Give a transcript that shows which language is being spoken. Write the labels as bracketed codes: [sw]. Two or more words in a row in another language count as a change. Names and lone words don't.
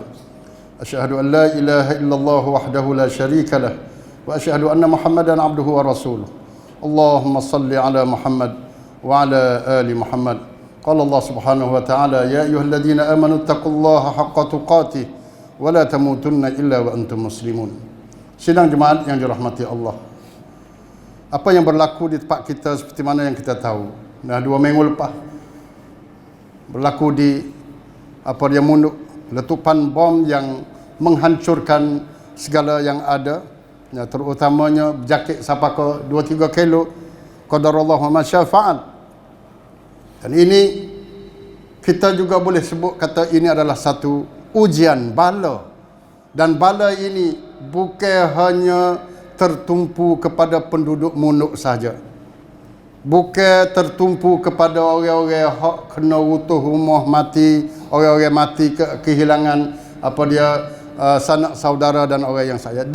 [ar] أشهد أن لا إله إلا الله وحده لا شريك له وأشهد أن محمدا عبده ورسوله. اللهم صل على محمد وعلى آل محمد. قال الله سبحانه وتعالى يا أيها الذين آمنوا اتقوا الله حق تقاته ولا تموتن إلا وأنتم مسلمون. [ms] Sidang jemaat yang dirahmati Allah. Apa yang berlaku di tempat kita seperti mana yang kita tahu. Dah 2 minggu lepas berlaku di Munduk, letupan bom yang menghancurkan segala yang ada, ya, terutamanya berjakit sampai ke 2-3 kilo. [ar] قدر الله وما شاء فعل. [ms] Dan ini kita juga boleh sebut kata ini adalah satu ujian, bala. Dan bala ini bukan hanya tertumpu kepada penduduk Munduk saja. Bukan tertumpu kepada orang-orang hak kena utuh rumah mati, orang-orang mati kehilangan sanak saudara dan orang yang saya.